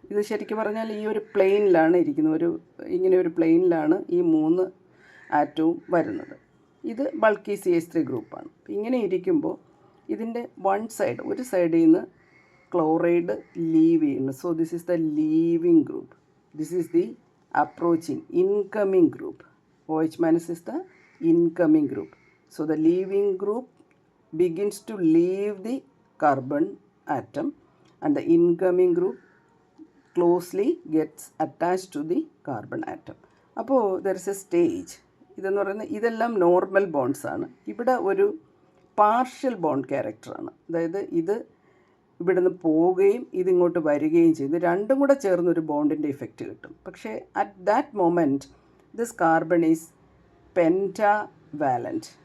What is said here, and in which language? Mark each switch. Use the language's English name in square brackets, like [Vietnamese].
[Malayalam] ഇത് ശരിക്കും പറഞ്ഞാൽ ഈ ഒരു പ്ലെയിനിലാണ് ഇരിക്കുന്നത്, ഇങ്ങനെ ഒരു പ്ലെയിനിലാണ് ഈ 3 ആറ്റവും വരുന്നത്. ഇത് ബൾക്കി CH3 ഗ്രൂപ്പാണ്. ഇങ്ങനെ ഇരിക്കുമ്പോൾ ഇതിൻ്റെ ഒരു സൈഡിൽ നിന്ന് ക്ലോറൈഡ് ലീവ് ചെയ്യുന്നു. [English] So this is the leaving group, this is the approaching incoming group. OH- is the incoming group. So the leaving group begins to leave the carbon atom and the incoming group closely gets attached to the carbon atom. [Malayalam] അപ്പോൾ [English] there is a stage. [Malayalam] ഇതെന്ന് പറയുന്നത് ഇതെല്ലാം normal bonds ആണ്. ഇവിടെ ഒരു partial bond ക്യാരക്ടറാണ്. അതായത് ഇത് ഇവിടുന്ന് പോവുകയും ഇതിങ്ങോട്ട് വരികയും ചെയ്ത് രണ്ടും കൂടെ ചേർന്നൊരു ബോണ്ടിൻ്റെ ഇഫക്റ്റ് കിട്ടും. പക്ഷേ [English] At that moment this carbon is pentavalent.